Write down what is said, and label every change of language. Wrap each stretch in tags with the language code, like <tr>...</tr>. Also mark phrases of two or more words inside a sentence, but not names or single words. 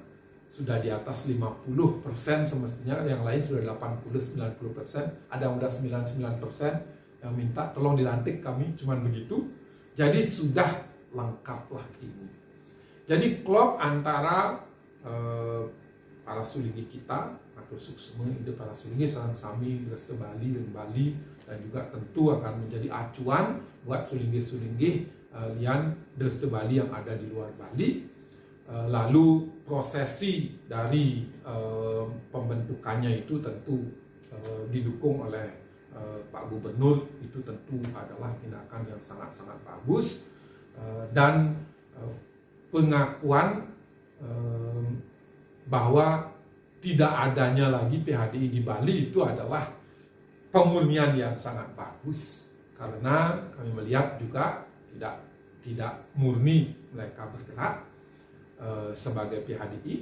<id>Sudah di atas 50% semestinya, yang lain sudah 80-90%, ada yang udah 99% yang minta tolong dilantik kami, cuman begitu. Jadi sudah lengkaplah ini. Jadi klop antara para sulinggi kita atau suksema itu para sulinggi Sarang Sami, Dresde Bali dan Bali, dan juga tentu akan menjadi acuan buat sulinggi-sulinggi lian Dresde Bali yang ada di luar Bali. Lalu prosesi dari pembentukannya itu tentu didukung oleh Pak Gubernur, itu tentu adalah tindakan yang sangat-sangat bagus, dan pengakuan bahwa tidak adanya lagi PHDI di Bali itu adalah pemurnian yang sangat bagus, karena kami melihat juga tidak murni mereka bergerak sebagai PHDI.</id>